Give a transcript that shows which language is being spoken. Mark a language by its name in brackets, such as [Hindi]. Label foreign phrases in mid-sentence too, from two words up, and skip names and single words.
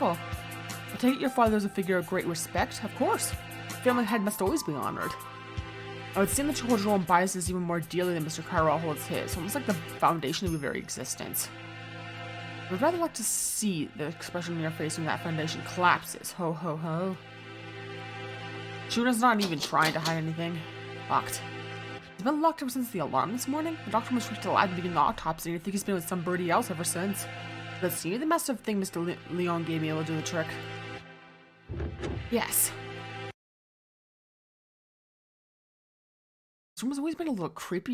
[English] I take it your father is a figure of great respect, of course. family head must always be honored. I would seem that you hold your own biases even more dearly than Mr. Kyrell holds his, almost like the foundation of your very existence. I would rather like to see the expression in your face when that foundation collapses. Ho ho ho. Shuna's not even trying to hide anything. Locked. He's been locked ever since the alarm this morning. The doctor must reach the lab to begin the autopsy, and I think he's been with somebody else ever since. Let's see, the massive thing Mr. Leon gave me will do the trick. Yes. This room has always been a little creepy.